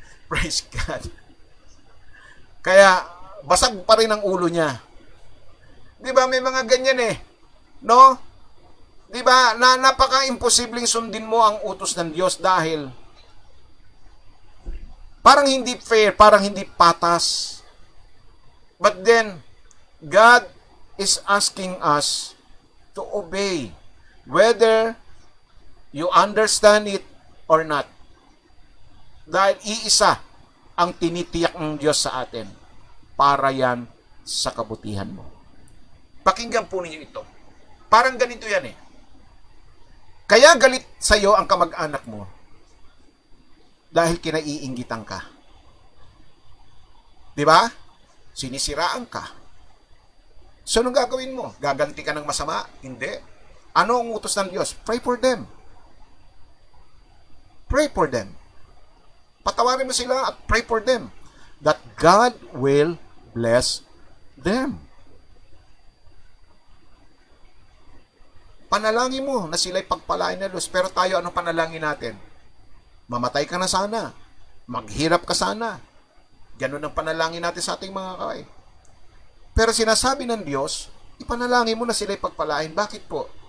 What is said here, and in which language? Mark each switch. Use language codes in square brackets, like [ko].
[en] Praise God. [tl] Kaya, basag pa rin ang ulo niya. Di ba, may mga ganyan no? Di ba, na napaka-imposibleng sundin mo ang utos ng Diyos dahil parang hindi fair, parang hindi patas. [en] But then, God is asking us to obey, whether you understand it or not. [tl] Dahil iisa ang tinitiyak ng Diyos sa atin para yan sa kabutihan mo. Pakinggan po ninyo ito. Parang ganito yan Kaya galit sa iyo ang kamag-anak mo dahil kinaiinggitan ka. Di ba? Sinisiraan ka. So, anong gagawin mo? Gaganti ka ng masama? Hindi. Ano ang utos ng Diyos? [en] Pray for them. Pray for them. [tl] Patawarin mo sila at [en] pray for them that God will bless them. [tl] Panalangin mo na sila'y pagpalain ng Diyos. Pero tayo, ano panalangin natin? Mamatay ka na sana. Maghirap ka sana. Ganun ang panalangin natin sa ating mga kaway. Pero sinasabi ng Diyos, ipanalangin mo na sila'y pagpalain. Bakit po?